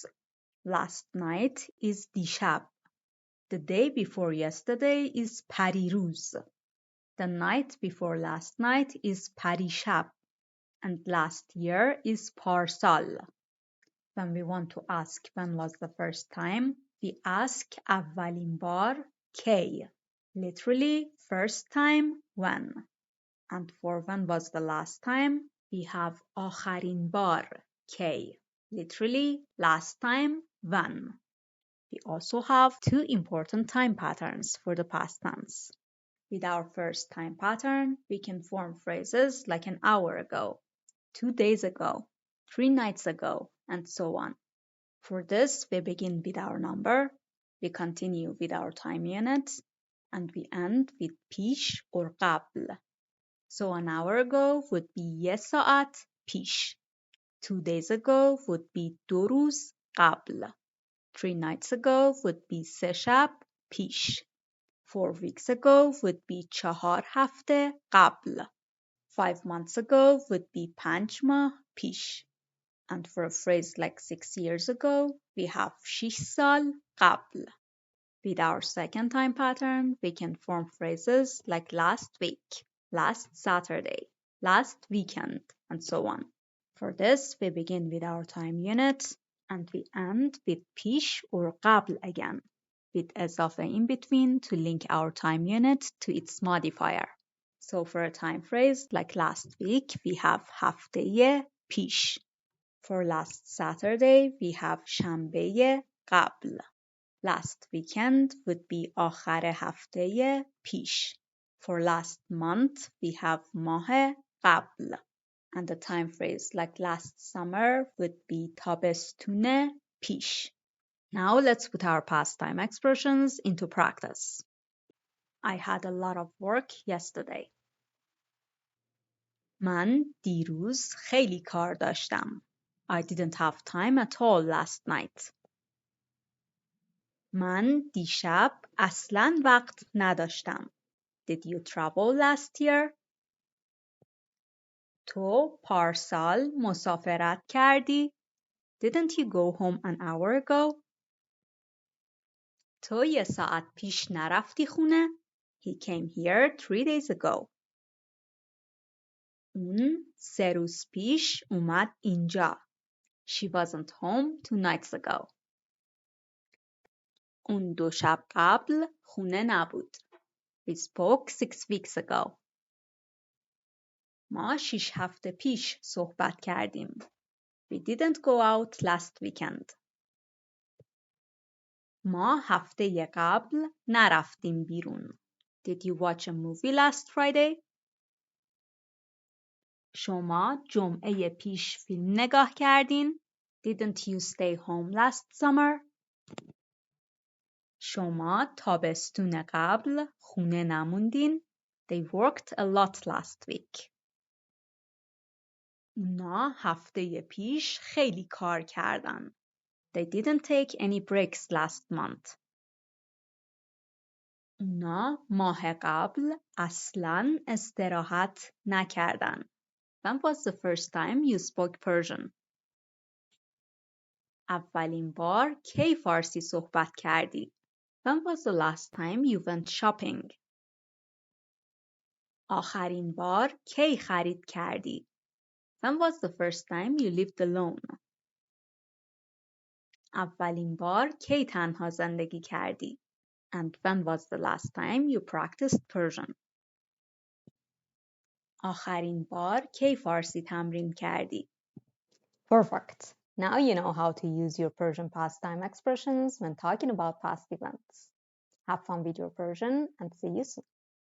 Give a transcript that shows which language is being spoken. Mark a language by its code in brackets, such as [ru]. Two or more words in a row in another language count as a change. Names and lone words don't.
[en] Last night is دیشب. The day before yesterday is پریروز. The night before last night is پریشب. And last year is پارسال. When we want to ask when was the first time, we ask [fa] اولین بار کی. [en] Literally, first time, when. And for when was the last time, we have [fa] آخرین بار کی. [en] Literally, last time, when. We also have two important time patterns for the past tense. With our first time pattern, we can form phrases like an hour ago, 2 days ago, 3 nights ago, and so on. For this, we begin with our number, we continue with our time unit, and we end with پیش or قبل. So an hour ago would be [fa] یه ساعت پیش. [en] 2 days ago would be [fa] دو روز قبل. [en] 3 nights ago would be [fa] سه شب پیش. [en] 4 weeks ago would be [fa] 4 هفته قبل. [en] 5 months ago would be [fa] 5 ماه پیش. [en] And for a phrase like 6 years ago, we have [fa] 6 سال قبل. [en] With our second time pattern, we can form phrases like last week, last Saturday, last weekend, and so on. For this, we begin with our time unit, and we end with پیش or قبل again, with اضافه in between to link our time unit to its modifier. So for a time phrase like last week, we have [fa] هفته پیش. [en] For last Saturday, we have [fa] شنبه قبل. [en] Last weekend would be [fa] آخر هفته پیش. [en] For last month, we have [fa] ماه قبل. [en] And the time phrase like last summer would be [fa] تابستون پیش. [en] Now let's put our past time expressions into practice. I had a lot of work yesterday. [fa] من دیروز خیلی کار داشتم. [en] I didn't have time at all last night. [fa] من دیشب اصلاً وقت نداشتم. [en] Did you travel last year? [fa] تو پارسال مسافرت کردی؟ [en] Didn't you go home an hour ago? [fa] تو یه ساعت پیش نرفتی خونه؟ [en] He came here 3 days ago. [fa] اون 3 روز پیش اومد اینجا. [en] She wasn't home 2 nights ago. [fa] اون 2 شب قبل خونه نبود. [en] We spoke 6 weeks ago. [fa] ما 6 هفته پیش صحبت کردیم. [en] We didn't go out last weekend. [fa] ما هفته قبل نرفتیم بیرون. [en] Did you watch a movie last Friday? [fa] شما جمعه پیش فیلم نگاه کردین؟ [en] Didn't you stay home last summer? [fa] شما تابستون قبل خونه نموندین؟ [en] They worked a lot last week. [fa] اونا هفته پیش خیلی کار کردن. [en] They didn't take any breaks last month. [fa] اونا ماه قبل اصلاً استراحت نکردن. [en] When was the first time you spoke Persian? [fa] اولین بار کی فارسی صحبت کردی؟ [en] When was the last time you went shopping? [fa] آخرین بار کی خرید کردی؟ [en] When was the first time you lived alone? [fa] اولین بار کی تنها زندگی کردی؟ [en] And when was the last time you practiced Persian? [fa] آخرین بار کی فارسی تمرین کردی؟ [en] Perfect. Now you know how to use your Persian past time expressions when talking about past events. Have fun with your Persian and see you soon.